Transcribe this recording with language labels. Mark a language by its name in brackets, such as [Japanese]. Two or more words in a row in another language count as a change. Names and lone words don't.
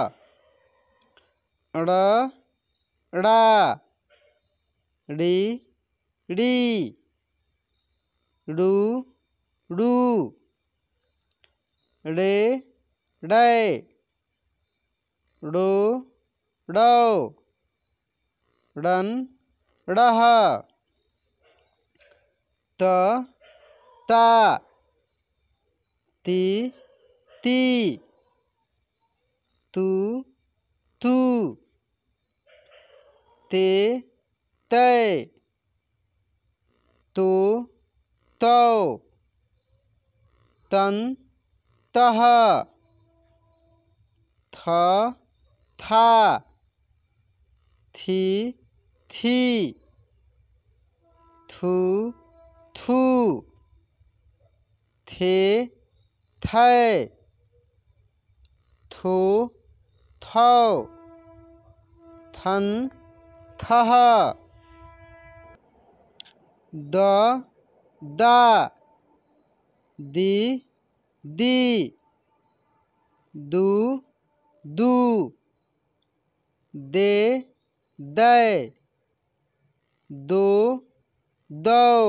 [Hindi] ड़, ड़ा, ड़ी, ड़ी, डू, डू, ड़े, डै, डो, डौ, डन, डह, त, ता, ती, ती, तू, तू, ते, तै, तो, तौ, तन, तह, थ, था, थी, थी, थू, थू, थे, थै, थो, थौ, थन, थह, द, दा, दी, दी, दू, दू, दे, दै, दो, दौ,